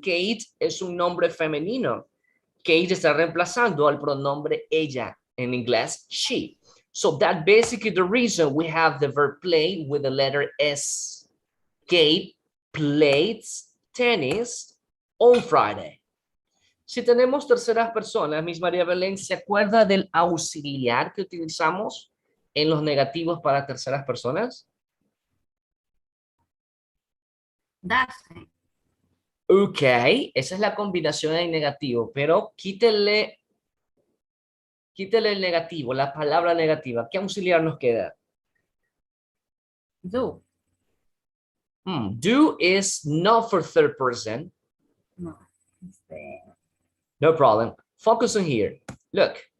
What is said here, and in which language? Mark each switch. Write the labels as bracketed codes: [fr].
[es] Kate es un nombre femenino. Kate está reemplazando al pronombre ella, en inglés, she. [en] So that's basically the reason we have the verb play with the letter S. Kate plays tennis on Friday. [es] Si tenemos terceras personas, Miss María Belén, ¿se acuerda del auxiliar que utilizamos en los negativos para terceras personas? [en] Doesn't. [es] Ok, esa es la combinación del negativo, pero quítele el negativo, la palabra negativa. ¿Qué auxiliar nos queda? [en] Do. Do is not for third person. No. No problem. Focus on here. Look.